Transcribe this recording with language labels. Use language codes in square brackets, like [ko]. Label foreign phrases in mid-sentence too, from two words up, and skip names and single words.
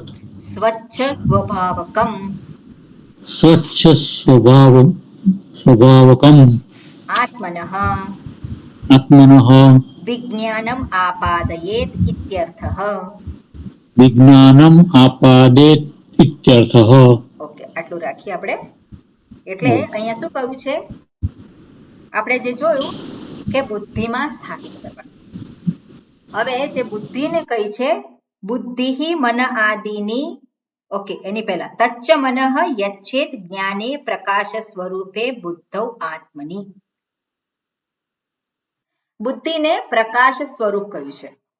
[sa] स्वच्छ स्वभावकम् स्वच्छ स्वभावकम् आत्मनः आत्मनः विज्ञानम् आपादयेत् इत्यर्थः विज्ञानम् आपादेत इत्यर्थः [gu] ઓકે આટલું રાખીએ આપણે એટલે અહીંયા શું કહ્યું છે આપણે જે જોયું કે બુદ્ધિમાં સ્થાપિત કરવા હવે જે બુદ્ધિને કહી છે બુદ્ધિ મન આદિની ઓકે એની પહેલા [sa] तच्च मनः यच्छेत ज्ञाने प्रकाश स्वरूपे बुद्धौ आत्मनि [gu] બુદ્ધિને પ્રકાશ સ્વરૂપ કહ્યું છે